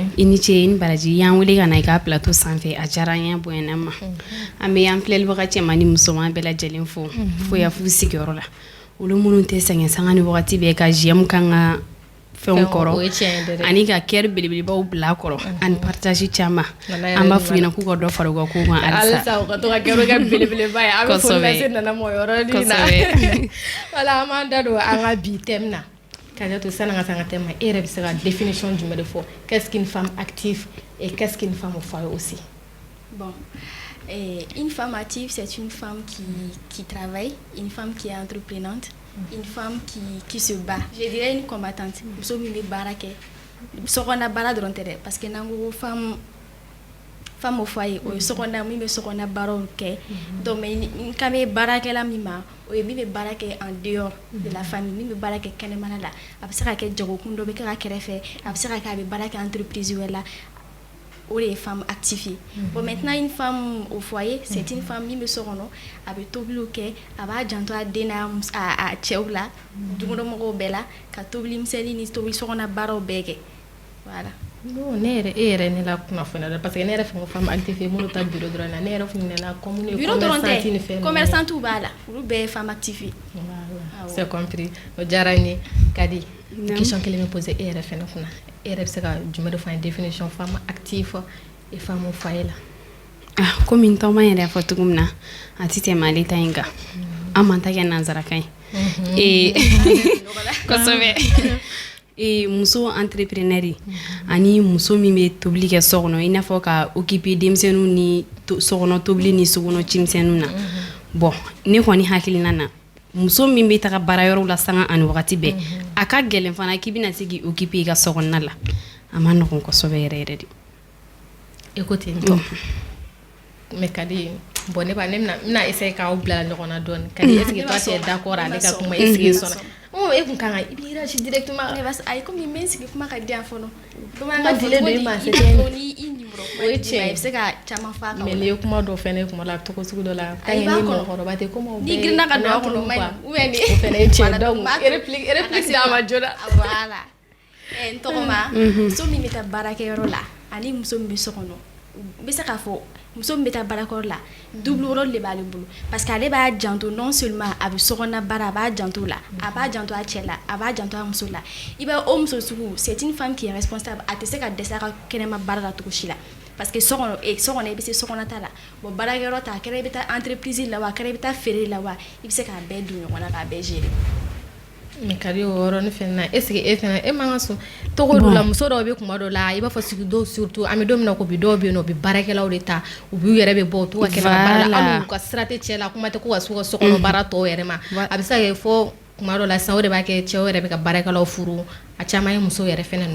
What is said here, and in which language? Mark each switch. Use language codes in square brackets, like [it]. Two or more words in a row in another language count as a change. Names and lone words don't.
[bm] i ni ce i ni baraji y'an wele ka na i ka plateau sanfɛ a diyara an ye bonyana ma an bɛ an filɛlibaga cɛman ni musoman bɛɛ lajɛlen fo foya f'u sigiyɔrɔ la olu minnu tɛ sɛgɛn sanga ni wagati bɛɛ ka JM kan ka fɛnw kɔrɔ ani ka kɛri belebelebaw bila kɔrɔ ani partage caman an b'a f'u ɲɛna k'u ka dɔ fara u ka kow kan halisa u ka to ka kɛrɛ kɛ belebeleba ye an bɛ foli lase Nana ma o yɔrɔnin na wala an b'an da don an ka bi thème na Kajatu sani an ka se an ka thème ma e yɛrɛ bɛ se ka définition jumɛn de fɔ [fr] qu'est-ce qu'une femme active et qu'est-ce qu'une femme au foyer aussi bon une femme active c'est une femme qui travaille une femme qui est entreprenante une femme qui se bat. Je dirais une combattante. [bm] Muso min bɛ baara kɛ sokɔnɔna baara dɔrɔn tɛ dɛ parce que n'an ko [fr] femme au foyer [bm] o ye sokɔnɔna min bɛ sokɔnɔna baaraw kɛ [fr] donc mais [bm] n kan bɛ baarakɛla min ma o ye min bɛ baara kɛ [fr] en dehors de la famille [bm] min bɛ baara kɛ kɛnɛmana la a bɛ se ka kɛ jagokun dɔ bɛ kɛ a kɛrɛfɛ a bɛ se ka kɛ a bɛ baara kɛ entreprise wɛrɛ la o de ye [fr] femme active bon maintenant une femme au foyer c'est une femme [bm] min bɛ so kɔnɔ a bɛ tobiliw kɛ a b'a janto a den n'a a cɛw la dukɔnɔmɔgɔw bɛɛ la ka tobili misɛnnin ni tobili sokɔnɔ baaraw bɛɛ kɛ voilà non ne yɛrɛ e yɛrɛ ne la kunnafoniya dɔ [fr] parce que [bm] ne yɛrɛ fɛ ko [fr] femme active [bm] ye minnu ta bureau dɔrɔn na ne yɛrɛ fɛ ɲinɛna comme ne bureau dɔrɔn tɛ commerçantes b'a la olu bɛɛ ye [fr] femme active [bm] ye [fr] c'est compris [bm] o diyara n ye Kadi question kelen bɛ poser e yɛrɛ fɛnɛ kunna e yɛrɛ bɛ se ka jumɛn de fɔ an ye [fr] définition femme active et femme au foyer [bm] la komi n tɔgɔma yɛrɛ fɔ cogo min na a tɛ tɛmɛ ale ta in kan an man ta kɛ nansarakan ye kosɛbɛ muso entrepreneur ani muso min bɛ tobili kɛ so kɔnɔ i n'a fɔ ka occuper denmisɛnninw ni sokɔnɔ tobili ni sokɔnɔ cimisɛnninw na bon ne kɔni hakilina na muso min bɛ taga baarayɔrɔ la sanga ani wagati bɛɛ a ka gɛlɛn fana k'i bɛna se k'i occuper i ka sokɔnɔna la a ma nɔgɔn kosɛbɛ yɛrɛ yɛrɛ de e ko ten tɔ mais Kadi bon ne bɛna essayer k'aw bila ɲɔgɔn na dɔɔni Kadi [fr] est-ce que toi tu es d'accord [bm] ale ka kuma [fr] est-ce que [bm] e sɔnna e kun kan ka i b'i réagir directement ayi komi n bɛ n sigi kuma ka di yan fɔlɔ bamanankan dilen don i ma c'est i nimɔrɔ kuma di ma i bɛ se ka caman fɔ a kan mais n'i ye kuma dɔ fɛnɛ kuma la cogo sugu dɔ la [fr] tant que [bm] ni mɔgɔkɔrɔba tɛ kumaw bɛɛ ni girinna ka don a kɔnɔ ma ɲi [fr] ou bien [bm] ni o fɛnɛ ye tiɲɛ [fr] donc réplique [bm] d'a ma joona voilà n tɔgɔma muso min bɛ taa baarakɛyɔrɔ la ani muso min bɛ so kɔnɔ n bɛ se k'a fɔ muso min bɛ taa baarakɛyɔrɔ la [fr] double rôle [bm] de b'ale bolo [fr] parce que [bm] ale b'a janto [fr] non seulement [bm] a bɛ sokɔnɔna baara a b'a janto la a b'a janto a cɛ la a b'a janto a muso la i b'a o muso sugu [fr] c'est une femme qui est responsable [bm] a tɛ se ka dɛsɛ a ka kɛnɛma baara la cogo si la [fr] parce que [bm] sokɔnɔ i bɛ se sokɔnɔ ta la bon baarakɛyɔrɔ ta a kɛra i bɛ taa entreprise la wa a kɛra i bɛ taa feere la wa i bɛ se k'a bɛɛ don ɲɔgɔn na k'a bɛɛ gérer mais kadi o yɔrɔ ni fɛn na [fr] est ce que [bm] e fɛnɛ e man ka sɔn togo dɔ la muso dɔw bɛ kuma dɔ la i b'a fɔ sigi dɔw surtout an bɛ don min na ko bi dɔw bɛ yen nɔ u bɛ baarakɛlaw de ta u b'u yɛrɛ bɛ bɔ u t'u ka kɛnɛma baara la hali u ka sira tɛ cɛ la kuma tɛ ko ka s'u ka sokɔnɔ baara tɔw yɛrɛ ma a bɛ se ka kɛ fɔ kuma dɔ la sisan o de b'a kɛ cɛw yɛrɛ bɛ ka baarakɛlaw furu a caman ye muso yɛrɛ fɛnɛ nɔ ye